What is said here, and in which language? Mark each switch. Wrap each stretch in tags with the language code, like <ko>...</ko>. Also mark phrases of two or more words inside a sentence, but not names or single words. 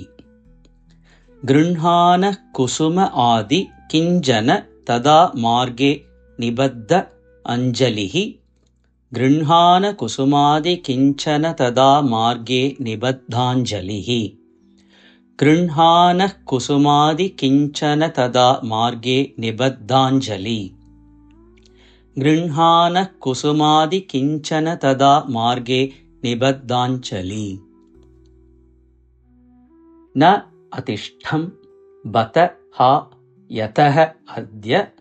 <sa>ഗൃഹാനഃ കുസുമ ആദി കിഞ്ചന തദാ മാർഗേ നിബദ്ധ അഞ്ജലിഃ. ഗൃഹാന കുസുമാദി കിഞ്ചന തദാ മാർഗേ നിബദ്ധാഞ്ജലിഃ. गृह्णानः कुसुमादि किञ्चन तदा मार्गे निबद्धाञ्जलि गृह्णानः कुसुमादि किञ्चन तदा मार्गे निबद्धाञ्जलि न अतिष्ठं बत हा यतः अद्य</sa>